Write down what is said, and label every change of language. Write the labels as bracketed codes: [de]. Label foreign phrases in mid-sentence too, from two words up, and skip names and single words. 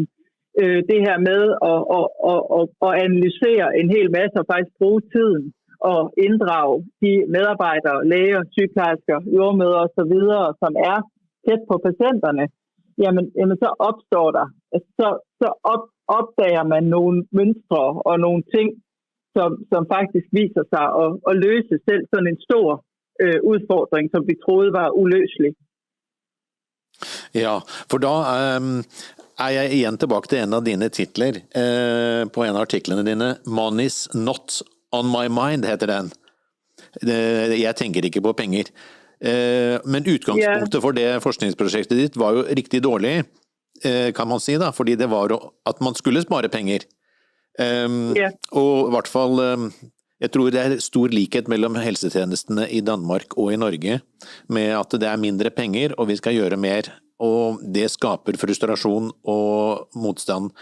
[da] det her med at analysere en hel masse og faktisk bruge tiden og inddrage de medarbejdere, læger, sygeplejersker, jordemødre osv., som er tæt på patienterne, jamen så opstår der, så opdager man nogle mønstre og nogle ting, som faktisk viser sig at løse selv sådan en stor udfordring, som vi troede var uløselig. [no] Ja, for da er jeg igjen tilbake til en av dine titler på en av artiklene dine. Money's not on my mind, heter den. Jeg tenker ikke på penger. Men utgangspunktet for det forskningsprosjektet ditt var jo riktig dårlig, kan man si da, fordi det var at man skulle spare penger. Og i hvert fall, jeg tror det er stor likhet mellom helsetjenestene i Danmark og i Norge, med at det er mindre penger, og vi skal gjøre mer, og det skaper frustrasjon og motstand.